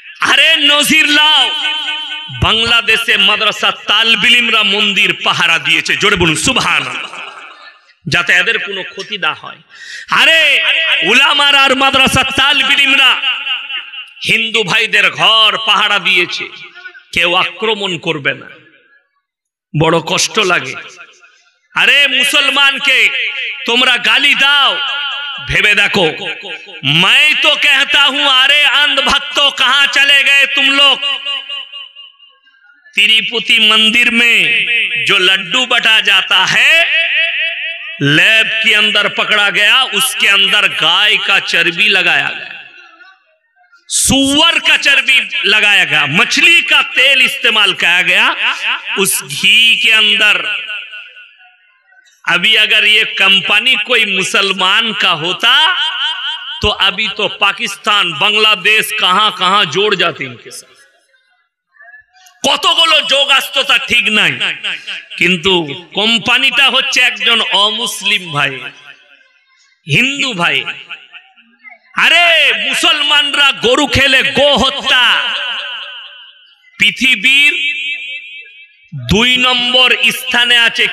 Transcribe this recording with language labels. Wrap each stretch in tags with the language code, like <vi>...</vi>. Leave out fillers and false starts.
<bn>আরে নজির লাও, বাংলাদেশে মাদ্রাসা তালিবে ইলমরা মন্দির পাহারা দিয়েছে, জোরে বলুন সুবহানাল্লাহ, যাতে এদের কোনো ক্ষতি না হয়। আরে উলামারা আর মাদ্রাসা তালিবে ইলমরা হিন্দু ভাইদের ঘর পাহারা দিয়েছে, কেউ আক্রমণ করবে না। বড় কষ্ট লাগে। আরে মুসলমানকে তোমরা গালি দাও, ভেবে দেখো,</bn> <hi>मैं तो कहता हूं अरे अंध भक्तों कहां चले गए तुम लोग? तिरुपति मंदिर में जो लड्डू बटा जाता है लैब के अंदर पकड़ा गया, उसके अंदर गाय का चर्बी लगाया गया, सुअर का चर्बी लगाया गया, मछली का तेल इस्तेमाल किया गया उस घी के अंदर। अभी अगर ये कंपनी कोई मुसलमान का होता तो अभी तो पाकिस्तान बांग्लादेश कहां कहां जोड़ जाते इनके साथ।</hi> <bn>কতগুলো যোগ আসতো তা ঠিক নাই, কিন্তু কোম্পানিটা হচ্ছে একজন অমুসলিম ভাই, হিন্দু ভাই। আরে মুসলমানরা গরু খেলে গো হত্যা পৃথিবীর 2 নম্বর স্থানে আছে।</bn>